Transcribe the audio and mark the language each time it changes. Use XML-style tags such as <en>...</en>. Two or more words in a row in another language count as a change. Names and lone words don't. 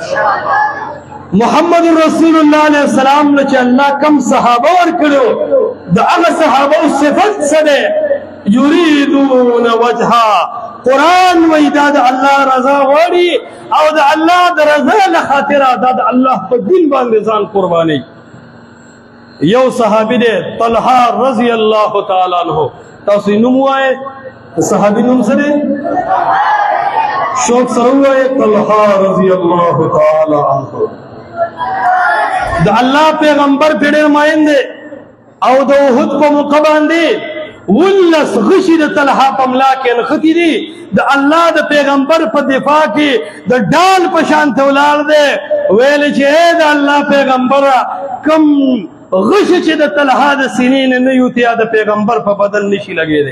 <ps>محمد رسول الله</ps> <ar>علیه السلام</ar> <ps>له چې الله کم صحابه ورکړو، د هغه صحابه صفت څه دی؟</ps> <ar>یریدون وجها.</ar> <ps>قرآن وی دا د الله رضا غواړي او د الله د رضا له خاطره دا د الله په دین باندې ځان قرباني. یو صحابی دے طلحہ</ps> <ar>رضی اللہ تعالی عنہ.</ar> <ps>تاسو نوم وایه صحابی نوم څه دی؟ شوق سره وایه طلحہ</ps> <ar>رضی اللہ تعالی عنہ.</ar> <ps>د الله پیغمبر په ډېر ماین دی او د احد په موقع باندې ولس غشي د طلحه په ملا کې نښتي دي. د الله د پیغمبر په دفاع کې د ډال په شان ته ولاړ دی. ویل چې ای د الله پیغمبره کم غشي چې د طلحه د سینې نه نه یوتیا د پیغمبر په بدن نشي لګېدی.</ps>